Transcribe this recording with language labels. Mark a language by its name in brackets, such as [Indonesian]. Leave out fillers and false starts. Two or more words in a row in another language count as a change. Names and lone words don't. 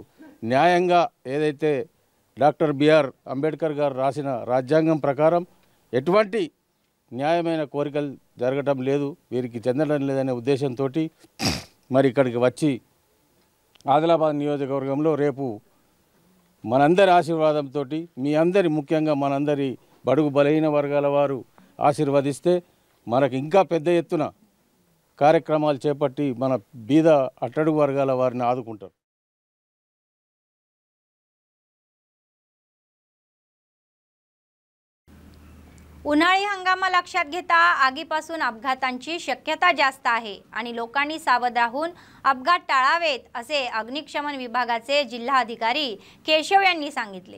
[Telugu] న్యాయంగా ఏదైతే డాక్టర్ బిఆర్ అంబేద్కర్ గారు రాసిన రాజ్యాంగం ప్రకారం ఎటువంటి న్యాయమైన కోరికలు జరగటం లేదు, వీరికి చెందడం లేదనే ఉద్దేశంతో మరి ఇక్కడికి వచ్చి ఆదిలాబాద్ నియోజకవర్గంలో రేపు మనందరి ఆశీర్వాదంతో, మీ అందరి ముఖ్యంగా మనందరి బడుగు బలహీన వర్గాల వారు ఆశీర్వదిస్తే మనకు ఇంకా పెద్ద ఎత్తున కార్యక్రమాలు చేపట్టి మన బీద అట్టడుగు వర్గాల వారిని ఆదుకుంటారు. [Marathi] उन्हाळी हंगाम लक्षात घेता आगीपासून अपघातांची शक्यता जास्त आहे आणि लोकांनी सावध राहून अपघात टाळावेत असे अग्निशमन विभागाचे जिल्हाधिकारी केशव यांनी सांगितले.